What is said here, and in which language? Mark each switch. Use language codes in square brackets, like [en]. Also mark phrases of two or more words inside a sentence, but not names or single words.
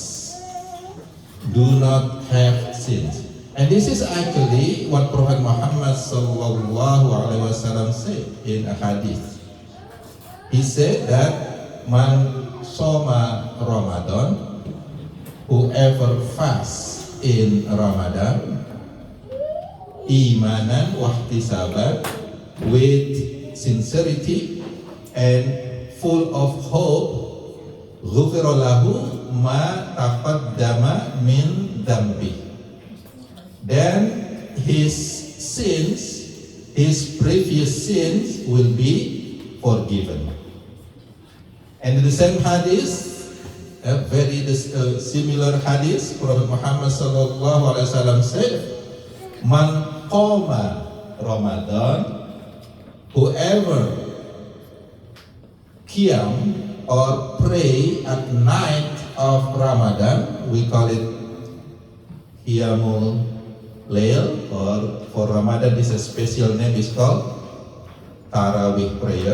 [en] Do not have sins. And this is actually what Prophet Muhammad [ar] صلى الله عليه وسلم [en] said in a hadith. He said that [ar] من صام رمضان, [en] whoever fasts in Ramadan, [ar] إيمانا واحتسابا, [en] with sincerity and full of hope, [ar] غفر له ما تقدم من ذنبه. [en] Then his sins, his previous sins will be forgiven. And in the same hadith, a very similar hadith, Prophet Muhammad [ar] صلى الله عليه وسلم [en] said, [ar] "من قام رمضان, [en] whoever qiyam or pray at night of Ramadan, we call it [ar] قيام الليل, [en] or for Ramadan this is a special name, is called Tarawih prayer.